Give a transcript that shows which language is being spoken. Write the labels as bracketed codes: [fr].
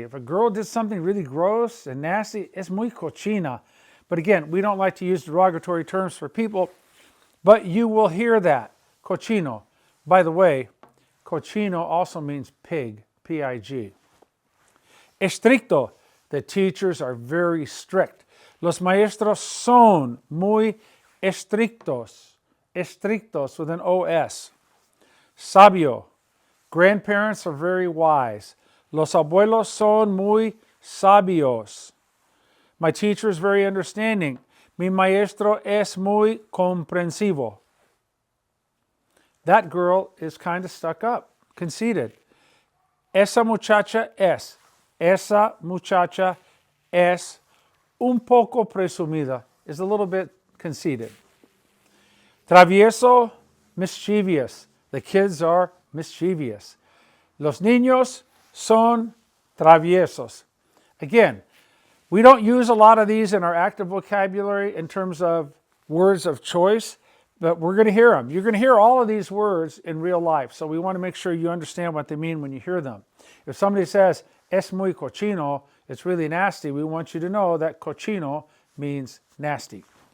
[en] If a girl did something really gross and nasty, [es] es muy cochina. [en] But again, we don't like to use derogatory terms for people, but you will hear that. Cochino. By the way, cochino also means pig. P-I-G. Estricto. The teachers are very strict. [es] Los maestros son muy estrictos. [en] Estrictos with an OS. Sabio. Grandparents are very wise. [es] Los abuelos son muy sabios. [en] My teacher is very understanding. [es] Mi maestro es muy comprensivo. [en] That girl is kind of stuck up, conceited. [es] Esa muchacha es. Esa muchacha es un poco presumida, [en] is a little bit conceited. [es] Travieso, mischievous. [en] The kids are mischievous. [es] Los niños son traviesos. [en] Again, we don't use a lot of these in our active vocabulary in terms of words of choice, but we're going to hear them. You're going to hear all of these words in real life, so we want to make sure you understand what they mean when you hear them. If somebody says, [es] es muy cochino, [en] it's really nasty, we want you to know that cochino means nasty.